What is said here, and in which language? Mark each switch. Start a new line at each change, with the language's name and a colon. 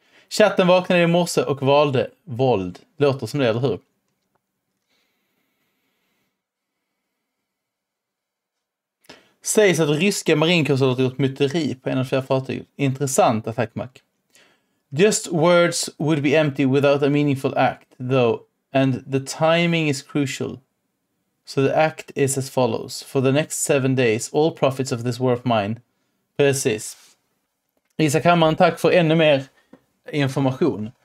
Swedish: Chatten vaknade i morse och valde våld. Låter som det, eller hur? Sägs att ryska marinkårsar har gjort myteri på en av flera fartyg. Intressant
English: attackmack. Just words would be empty without a meaningful act, though, and the timing is crucial. So the act is as follows. For the next 7 days, all profits of this war of mine.
Swedish: Precis. Isak Hammaren, tack för ännu mer information.